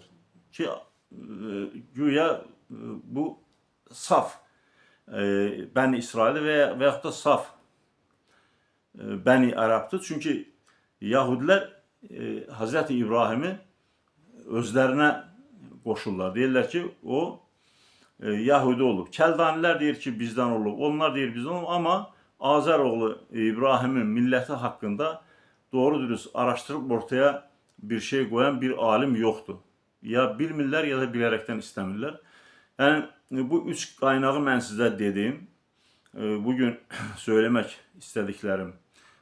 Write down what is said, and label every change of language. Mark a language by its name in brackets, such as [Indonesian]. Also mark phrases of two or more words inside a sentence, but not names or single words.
[Azerbaijani] Ki güya bu saf Bəni İsrail veyahut da saf Bəni Ərəbdir. [Turkish] Çünkü Yahudiler Hazreti İbrahim'i özlerine qoşurlar. [Azerbaijani] Deyirlər ki, o Yahudi olub. Kəldanilər deyir ki, bizden olub. Onlar deyir bizden olub. [Turkish] Ama Azeroğlu İbrahim'in milleti hakkında doğru dürüst araştırıp ortaya bir şey koyan bir alim yoktu. [Azerbaijani] Ya bilmirlər ya da bilerekten istemirlər. Yani bu üç kaynağı mən sizə dedim. [Turkish] Bugün söylemek istediklerim bu kadar.